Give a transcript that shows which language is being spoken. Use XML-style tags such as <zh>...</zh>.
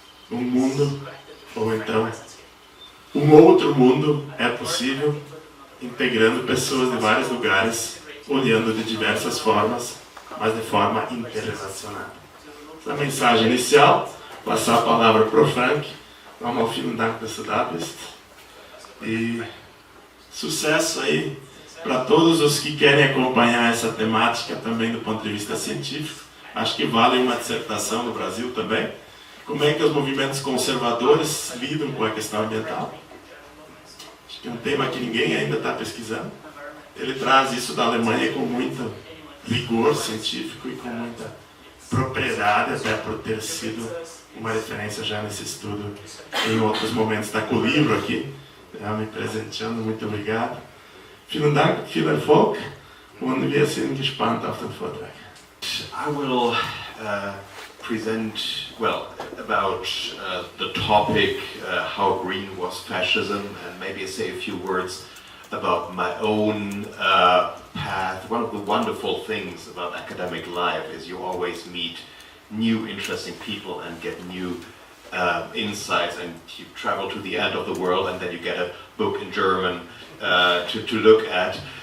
<pt>Um mundo, ou então um outro mundo é possível integrando pessoas de vários lugares, olhando de diversas formas, mas de forma interrelacionada. Essa mensagem inicial, passar a palavra para o Frank.</pt> <de>Nochmal vielen Dank, dass du da bist.</de> <pt>E sucesso aí para todos os que querem acompanhar essa temática também do ponto de vista científico. Acho que vale uma dissertação no Brasil também. Como é que os movimentos conservadores lidam com a questão ambiental? Acho que é um tema que ninguém ainda está pesquisando. Ele traz isso da Alemanha com muito rigor científico e com muita propriedade, até por ter sido uma referência já nesse estudo em outros momentos. Está com o livro aqui, me presenteando, muito obrigado.</pt> <de>Vielen Dank, viel Erfolg und wir sind gespannt auf den Vortrag.</de> <en>I will present, well, about the topic, how green was fascism, and maybe say a few words about my own path. One of the wonderful things about academic life is you always meet new interesting people and get new insights, and you travel to the end of the world and then you get a book in German to look at.</en>